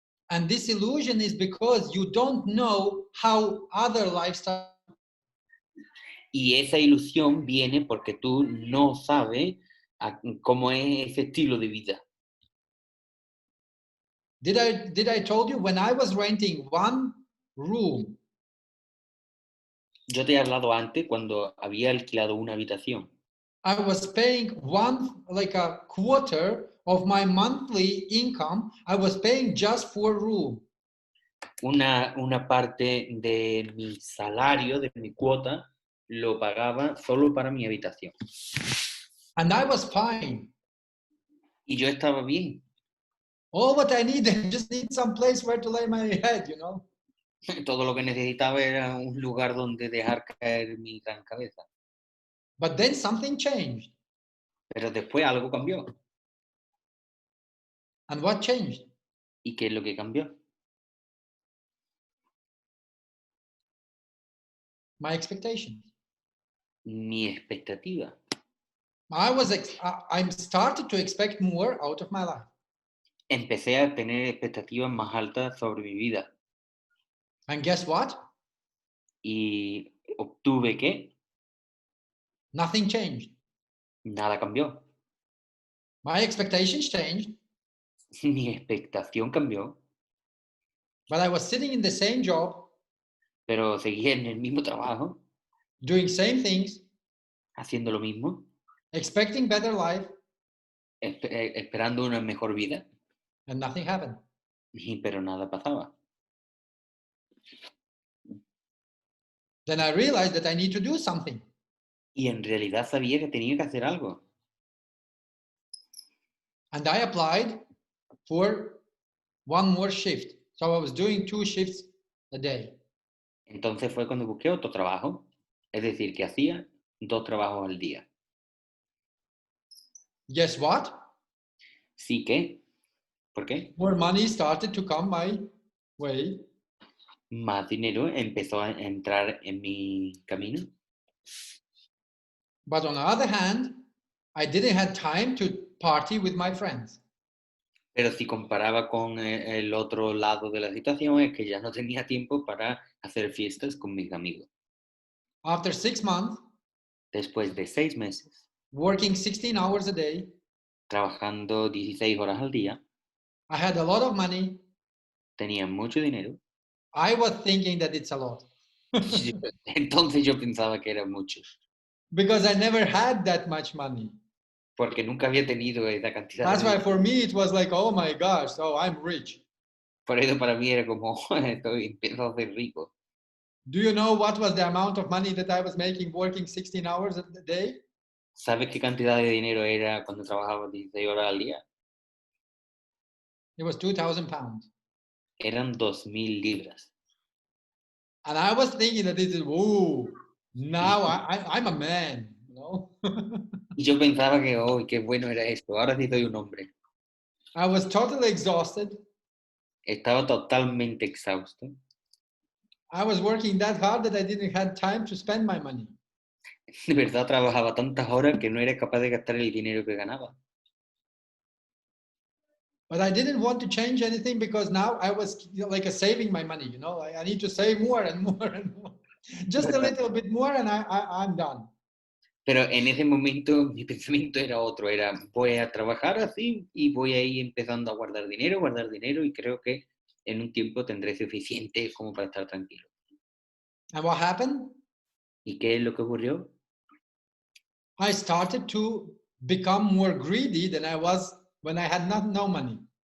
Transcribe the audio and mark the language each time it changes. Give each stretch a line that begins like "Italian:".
English: And this illusion is because you don't know how other lifestyles.
Spanish: Y esa ilusión viene porque tú no sabes cómo es ese estilo de vida.
English: Did I told you when I was renting one room?
Spanish: Yo te he hablado antes cuando había alquilado una habitación.
English: I was paying like a quarter of my monthly income. I was paying just for a room.
Spanish: Una parte de mi salario, de mi cuota, lo pagaba solo para mi habitación.
English: And I was fine.
Spanish: Y yo estaba bien.
English: All what I need, I just need some place where to lay my head, you know.
Spanish: Todo lo que necesitaba era un lugar donde dejar caer mi gran cabeza.
English: But then something changed.
Spanish: Pero después algo cambió.
English: And what changed?
Spanish: ¿Y qué es lo que cambió?
English: My expectations.
Spanish: Mi expectativa.
English: I started to expect more out of my life.
Spanish: Empecé a tener expectativas más altas sobre mi vida.
English: And guess what?
Spanish: Y obtuve que
English: Nothing changed.
Spanish: nada cambió.
English: My expectations changed.
Spanish: Mi expectación cambió.
English: But I was sitting in the same job,
Spanish: Pero seguía en el mismo trabajo,
English: doing same things,
Spanish: haciendo lo mismo,
English: expecting better life,
Spanish: esperando una mejor vida,
English: and nothing happened.
Spanish: pero nada pasaba.
English: Then I realized that I need to do something.
Spanish: Y en realidad sabía que tenía que hacer algo.
English: And I applied for one more shift. So I was doing 2 shifts a day.
Spanish: Entonces fue cuando busqué otro trabajo, es decir, que hacía 2 trabajos al día.
English: Guess what?
Spanish: Sí que, ¿por qué?
English: More money started to come my way.
Spanish: Más dinero empezó a entrar en mi camino.
English: But on the other hand, I didn't have time to party with my friends.
Spanish: Pero si comparaba con el otro lado de la situación, es que ya no tenía tiempo para hacer fiestas con mis amigos.
English: After 6 months,
Spanish: Después de 6 meses,
English: working 16 hours a day,
Spanish: trabajando 16 horas al día,
English: I had a lot of money.
Spanish: tenía mucho dinero.
English: I was thinking that it's a lot.
Spanish: Entonces yo pensaba que era mucho,
English: Because I never had that much money.
Spanish: porque nunca había tenido esa cantidad
English: That's
Spanish: de
English: why
Spanish: dinero.
English: for me it was like, oh my gosh, so I'm rich.
Spanish: Por eso para mí era como, empiezo a ser rico.
English: Do you know what was the amount of money that I was making working 16 hours a day?
Spanish: ¿Sabes qué cantidad de dinero era cuando trabajaba 16 horas al día?
English: It was 2,000 pounds.
Spanish: Eran 2.000 libras.
English: And I was thinking that this is, ooh, now I'm a man, you know?
Spanish: Y yo pensaba que, oh, qué bueno era esto. Ahora sí soy un hombre.
English: I was totally exhausted.
Spanish: Estaba totalmente exhausto.
English: I was working that hard that I didn't have time to spend my money.
Spanish: De verdad trabajaba tantas horas que no era capaz de gastar el dinero que ganaba.
English: But I didn't want to change anything because now I was like saving my money, you know? I need to save more and more and more. Just a little bit more and I'm done.
Spanish: Pero en ese momento mi pensamiento era otro, era voy a trabajar así y voy a ir empezando a guardar dinero y creo que en un tiempo tendré suficiente como para estar tranquilo.
English: And what happened?
Spanish: ¿Y qué es lo que ocurrió?
English: I started to become more greedy than I was when I had no money.